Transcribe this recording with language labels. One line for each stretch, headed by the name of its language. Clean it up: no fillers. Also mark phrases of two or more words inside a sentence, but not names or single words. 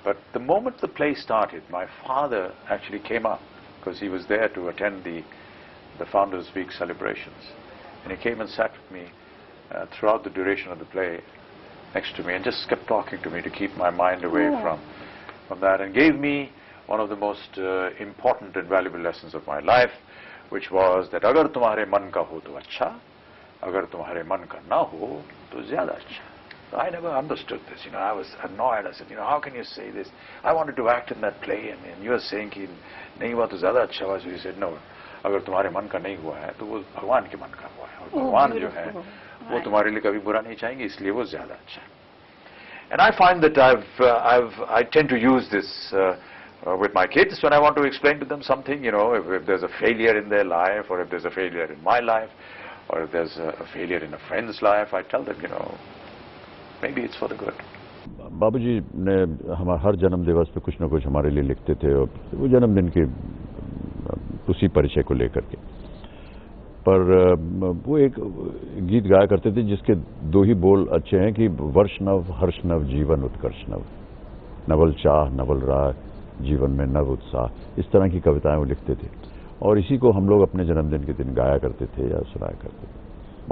English: But the moment the play started, my father actually came up, because he was there to attend the Founders Week celebrations, and he came and sat with me throughout the duration of the play next to me, and just kept talking to me to keep my mind away from that, and gave me one of the most important and valuable lessons of my life, which was that
Hindi: अगर तुम्हारे मन का हो तो अच्छा, अगर तुम्हारे मन का न हो तो ज़्यादा अच्छा.
English: So I never understood this, I was annoyed. I said, how can you say this? I wanted to act in that play, and you are saying
Hindi: कि नहीं हुआ तो ज़्यादा अच्छा हुआ.
English: So he said, no,
Hindi: अगर तुम्हारे मन का नहीं हुआ है तो वो भगवान के मन का हुआ है, और भगवान जो है वो तुम्हारे लिए कभी बुरा नहीं चाहेंगे, इसलिए वो ज़्यादा अच्छा है.
English: And I find that I tend to use this with my kids when I want to explain to them something, if there's a failure in their life, or if there's a failure in my life, or if there's a failure in a friend's life, I tell them, maybe it's for the good.
Hindi: बाबूजी ने हमारा हर जन्म दिवस पे कुछ न कुछ हमारे लिए लिखते थे, और वो जन्मदिन के उसी परिचय को लेकर के. पर वो एक गीत गाया करते थे जिसके दो ही बोल अच्छे हैं कि वर्ष नव हर्ष नव जीवन उत्कर्ष नव, नवल चाह नवल राह जीवन में नव उत्साह, इस तरह की कविताएं वो लिखते थे, और इसी को हम लोग अपने जन्मदिन के दिन गाया करते थे या सुनाया करते थे.